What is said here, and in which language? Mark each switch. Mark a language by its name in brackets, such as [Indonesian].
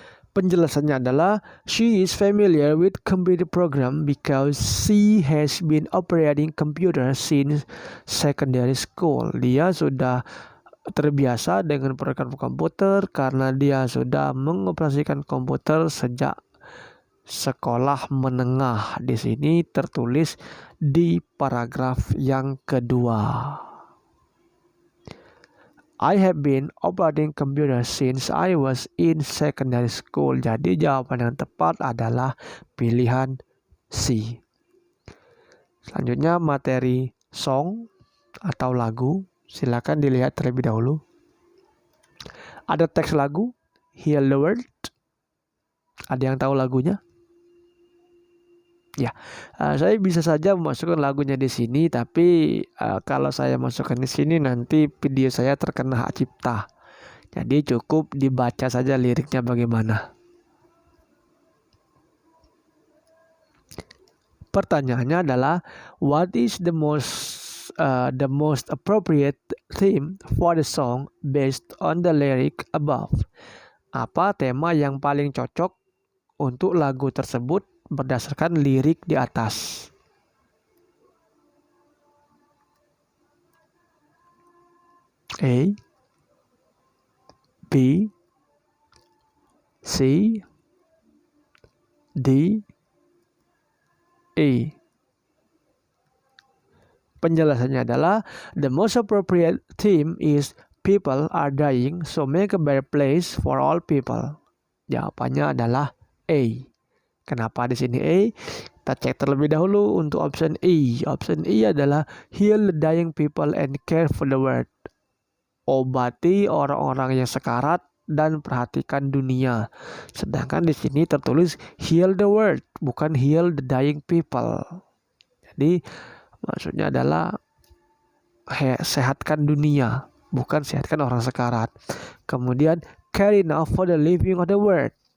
[Indonesian] Penjelasannya adalah, [English] she is familiar with computer program because she has been operating computer since secondary school. [Indonesian] Dia sudah terbiasa dengan program komputer karena dia sudah mengoperasikan komputer sejak sekolah menengah. Di sini tertulis di paragraf yang kedua. [English] I have been operating computer since I was in secondary school. [Indonesian] Jadi jawaban yang tepat adalah pilihan C. Selanjutnya materi song atau lagu. Silakan dilihat terlebih dahulu. Ada teks lagu, Heal the World. Ada yang tahu lagunya? Ya, saya bisa saja memasukkan lagunya di sini, tapi kalau saya masukkan di sini nanti video saya terkena hak cipta. Jadi cukup dibaca saja liriknya bagaimana. Pertanyaannya adalah, [English] what is the most appropriate theme for the song based on the lyric above? [Indonesian] Apa tema yang paling cocok untuk lagu tersebut berdasarkan lirik di atas? A, B, C, D, E. Penjelasannya adalah, [English] the most appropriate theme is people are dying, so make a better place for all people. [Indonesian] Jawabannya adalah A. Kenapa di sini A? Kita cek terlebih dahulu untuk option E. Option E adalah [English] heal the dying people and care for the world. [Indonesian] Obati orang-orang yang sekarat dan perhatikan dunia. Sedangkan di sini tertulis [English] heal the world, [Indonesian] bukan [English] heal the dying people. [Indonesian] Jadi maksudnya adalah sehatkan dunia, bukan sehatkan orang sekarat. Kemudian [English] care enough for the living of the world.